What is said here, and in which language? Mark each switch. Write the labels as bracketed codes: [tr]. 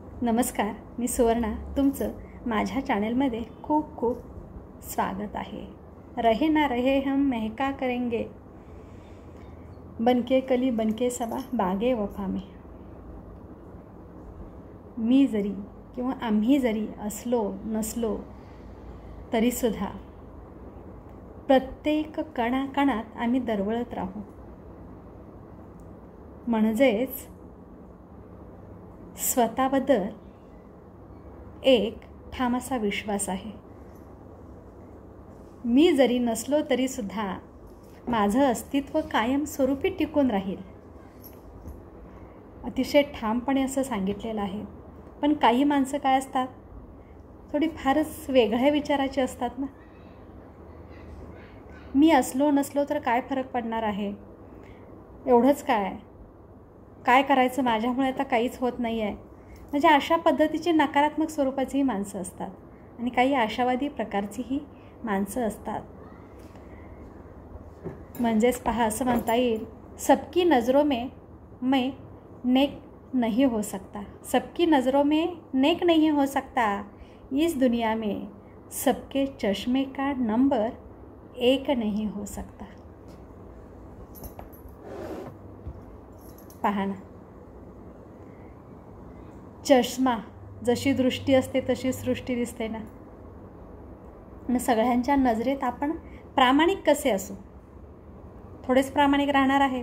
[mr] नमस्कार, मी सुवर्णा, तुमचं माझ्या चॅनलमध्ये खूप खूप स्वागत आहे. [hi] रहे ना रहे हम महका करेंगे, बनके कली बनके सबा बागे वफा में. [mr] मी जरी किंवा आम्ही जरी असलो नसलो तरीसुद्धा प्रत्येक कणाकणात आम्ही दरवळत राहू. म्हणजेच स्वतःबद्दल एक ठाम असा विश्वास आहे. मी जरी नसलो तरीसुद्धा माझं अस्तित्व कायमस्वरूपी टिकून राहील, अतिशय ठामपणे असं सांगितलेलं आहे. पण काही माणसं काय असतात, थोडी फारच वेगळ्या विचाराची असतात ना. मी असलो नसलो तर काय फरक पडणार आहे, एवढंच काय करायचं, माझ्यामुळे आता काहीच होत नाही आहे. म्हणजे अशा पद्धतीची नकारात्मक स्वरूपाचीही माणसं असतात आणि काही आशावादी प्रकारचीही माणसं असतात. म्हणजेच पहा, असं म्हणता येईल, [hi] सबकी नज़रों में मैं नेक नहीं हो सकता, सबकी नज़रों में नेक नहीं हो सकता, इस दुनिया में सबके चश्मे का नंबर एक नहीं हो सकता. [mr] पहा ना, चष्मा जशी दृष्टी असते तशी सृष्टी दिसते ना. आणि सगळ्यांच्या नजरेत आपण प्रामाणिक कसे असू, थोडेच प्रामाणिक राहणार आहे.